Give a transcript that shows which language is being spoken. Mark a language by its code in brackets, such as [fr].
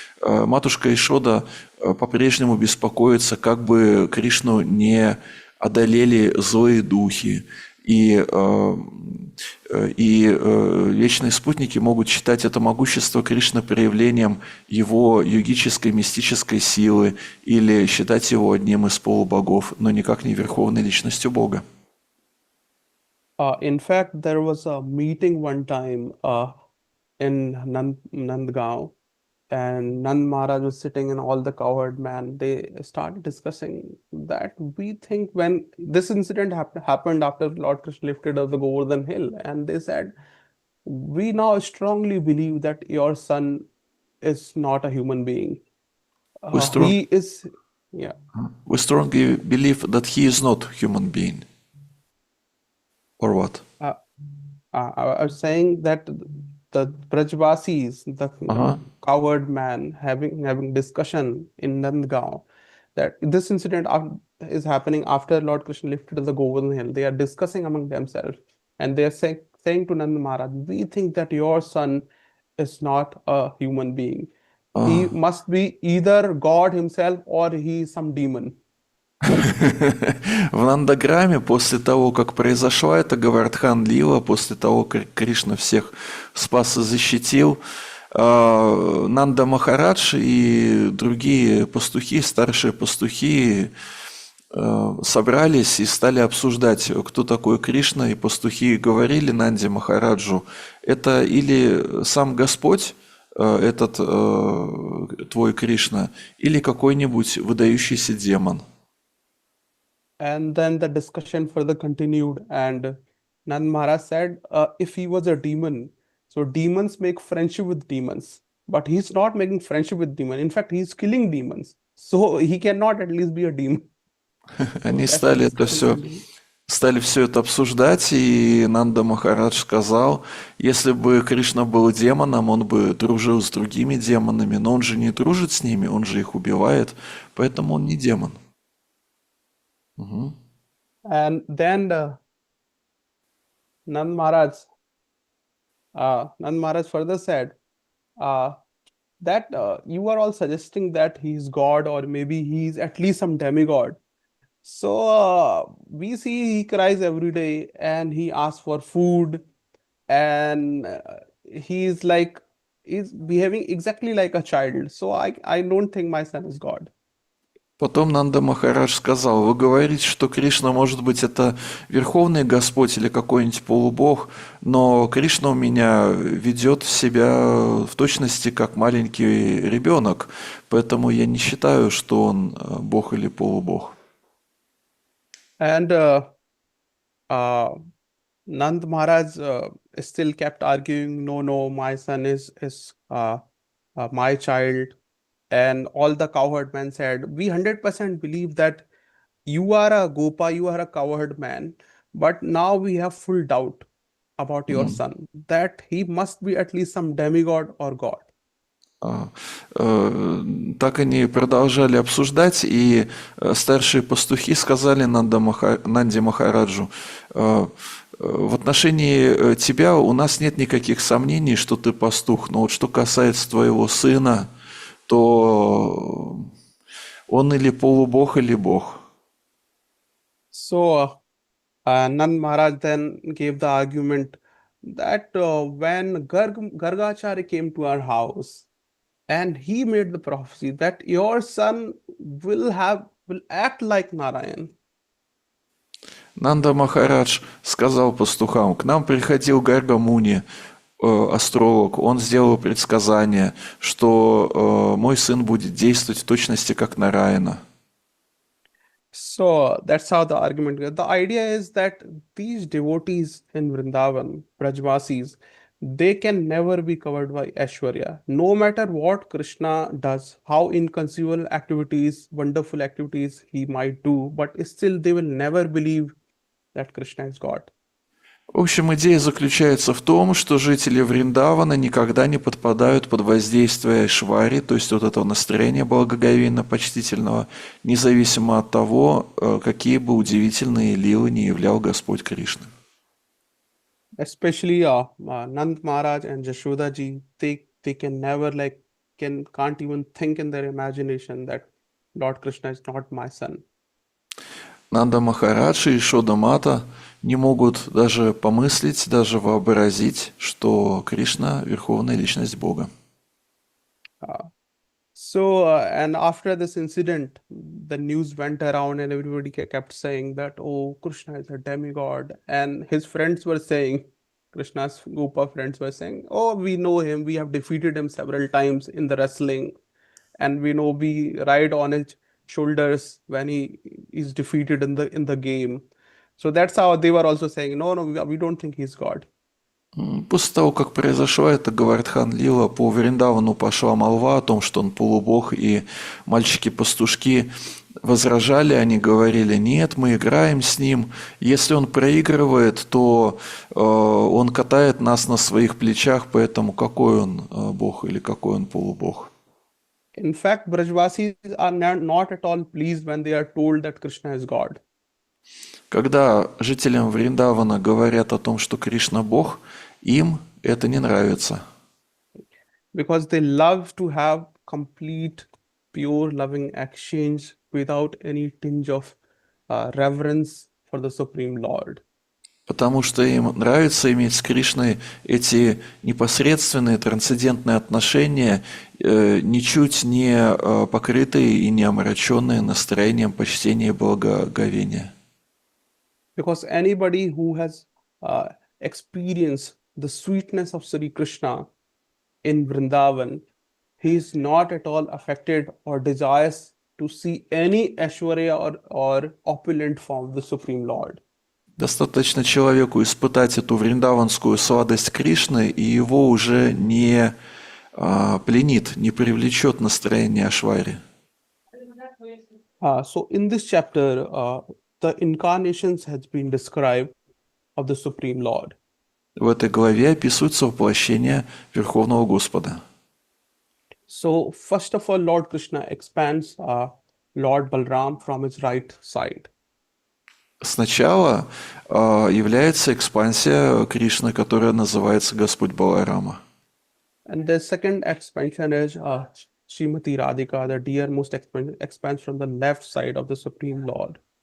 [ru] Матушка Ишода по-прежнему беспокоится, как бы Кришну не одолели злые духи. И вечные спутники могут считать это могущество Кришны проявлением его йогической, мистической силы или считать его одним из полубогов, но никак не верховной личностью Бога. [en] In fact, there was a meeting one time in Nandgaon, and Nand Maharaj was sitting and all the cowherd man, they started discussing that we think when this incident happened after Lord Krishna lifted up the Govardhan hill, and they said, we now strongly believe that your son is not a human being. We, strong, He is, yeah. we strongly believe that he is not human being. Or what? I was saying that the Brajvasis, the Uh-huh. coward man, having discussion in Nandgaon, that this incident is happening after Lord Krishna lifted the Govardhan hill. They are discussing among themselves, and they are saying to Nand Maharaj, "We think that your son is not a human being. He Uh, must be either God himself or he is some demon." [ru] В Нандаграме после того, как произошла эта Гавардхан Лила, после того, как Кришна всех спас и защитил, Нанда Махарадж и другие пастухи, старшие пастухи, собрались и стали обсуждать, кто такой Кришна, и пастухи говорили Нанде Махараджу, это или сам Господь, этот твой Кришна, или какой-нибудь выдающийся демон. [en] And then the discussion further continued, and Nand Maharaj said, if he was a demon, so demons make friendship with demons, but he's not making friendship with demon. In fact, he's killing demons. So he cannot at least be a demon. So [ru] Они [en] that's the [ru] стали [en] discussion continued. [ru] стали все это обсуждать, и Нанда Махарадж сказал, если бы Кришна был демоном, он бы дружил с другими демонами, но он же не дружит с ними, он же их убивает, поэтому он не демон. Угу. [en] And then Nand Maharaj further said that you are all suggesting that he's God, or maybe he's at least some demigod. So we see he cries every day and he asks for food, and he's behaving exactly like a child. So I don't think my son is God. [ru] Потом Нанда Махарадж сказал, вы говорите, что Кришна, может быть, это Верховный Господь или какой-нибудь полубог, но Кришна у меня ведет себя в точности как маленький ребенок, поэтому я не считаю, что он бог или полубог. [en] And Nand Maharaj still kept arguing, no, my son is my child. And all the cowherd men said, we 100% believe that you are a Gopa, you are a cowherd man, but now we have full doubt about your son, that he must be at least some demigod or God. [ru] Так они продолжали обсуждать, и старшие пастухи сказали Нанде Махараджу, в отношении тебя у нас нет никаких сомнений, что ты пастух, но вот что касается твоего сына, то он или полубог, или бог. [en] So Nand Maharaj then gave the argument that when Gargacharya came to our house, and he made the prophecy that your son will act like Narayan. [ru] Нанда Махарадж сказал пастухам, к нам приходил Гарга Муни, астролог, он сделал предсказание, что мой сын будет действовать в точности как Нараяна. [en] So that's how the argument goes. The idea is that these devotees in Vrindavan, Brajvasis, they can never be covered by Aishwarya. No matter what Krishna does, how inconceivable activities, wonderful activities he might do, but still they will never believe that Krishna is God. [ru] В общем, идея заключается в том, что жители Вриндавана никогда не подпадают под воздействие Швари, то есть вот этого настроения благоговейно-почтительного, независимо от того, какие бы удивительные лилы не являл Господь Кришна. [en] Especially Nand Maharaj and Jashoda ji, they can never can't even think in their imagination that Lord Krishna is not my son. [ru] Нанда Махарадж и Шода Мата не могут даже помыслить, даже вообразить, что Кришна – верховная личность Бога. [en] And after this incident, the news went around and everybody kept saying that, oh, Krishna is a demigod. And his friends were saying, Krishna's group of friends were saying, "Oh, we know him. We have defeated him several times in the wrestling, and we know we ride on his shoulders when he is defeated in the game." So that's how they were also saying, "No, no, we don't think he's God." [ru] После того, как произошла эта Говардхан Лила, по Вриндавану пошла молва о том, что он полубог, и мальчики-пастушки возражали, они говорили: нет, мы играем с ним, если он проигрывает, то он катает нас на своих плечах, поэтому какой он бог или какой он полубог. [en] In fact, Brajvasis are not at all pleased when they are told that Krishna is God. [ru] Когда жителям Вриндавана говорят о том, что Кришна бог, им это не нравится. [en] Because they love to have complete, pure, loving exchange without any tinge of reverence for the Supreme Lord. [ru] Потому что им нравится иметь с Кришной эти непосредственные трансцендентные отношения, ничуть не покрытые и не омраченные настроением почтения и благоговения. [en] Because anybody who has experienced the sweetness of Sri Krishna in Vrindavan, he is not at all affected or desires to see any Aishwarya or opulent form of the Supreme Lord. [ru] Достаточно человеку испытать эту вриндаванскую сладость Кришны, и его уже не пленит, не привлечет настроение Ашвари. [en] So in this chapter, the incarnations has been described of the Supreme Lord. [ru] В этой главе описывается воплощение Верховного Господа. [en] So first of all, Lord Krishna expands Lord Balram from his right side. [ru] Сначала является экспансия Кришны, которая называется Господь Баларама. [en] And the second expansion is Srimati Radhika, the dearmost expands from the left side of the Supreme Lord.